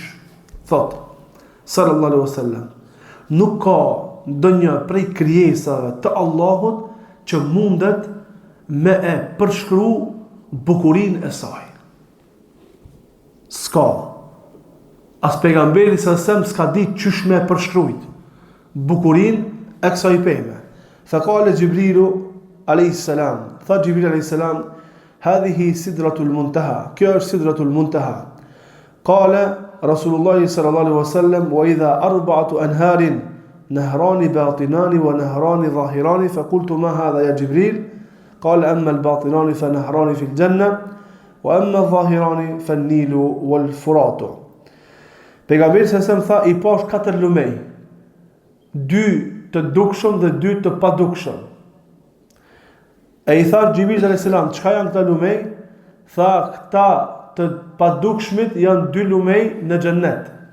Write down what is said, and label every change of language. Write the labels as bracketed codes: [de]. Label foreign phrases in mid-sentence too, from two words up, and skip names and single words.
[sq] Thot [ar] صلى الله عليه وسلم, [sq] nuk ka ndonjë prej krijesave të Allahut që mundet me e përshkru bukurinë e saj. S'ka. As pejgamberi [ar] صلى الله عليه وسلم [sq] s'ka ditë çysh me përshkruajt bukurinë e kësaj peme. [ar] فقال جبريل عليه السلام, tha Jibril عليه السلام, هذه سدرة المنتهى, [sq] kjo është [ar] سدرة المنتهى. قال رسول الله صلى الله عليه وسلم وإذا أربعة أنهار نهران باطنان ونهران ظاهران فقلت ما هذا يا جبريل? قال أما الباطنان فنهران في الجنة وأما الظاهران فالنيل والفرات. [sq] Pejgamberi [ar] صلى الله عليه وسلم [sq] tha, i pash 4 lumej, 2 të dukshëm dhe 2 të padukshëm. E i tha Jibril [ar] عليه السلام, [sq] çka janë këta lumej? Tha, këta të padukshmit janë 2 lumej në xhennet.